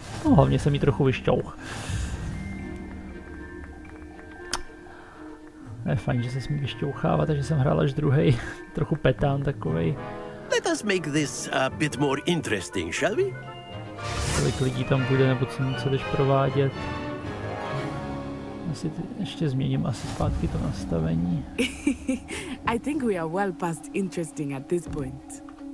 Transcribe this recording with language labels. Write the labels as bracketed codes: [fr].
[cs] No, hlavně se mi trochu vyšťouch. Je fajn, že se smí vyšťouchávat, takže jsem hrál až druhej. Trochu petán takovej. [en] Let us make this a bit more interesting, shall we? [cs] Kolik lidí tam bude, nebo co jdeš provádět. Asi ještě změním asi zpátky to nastavení. [en] I think we are well past interesting at this point.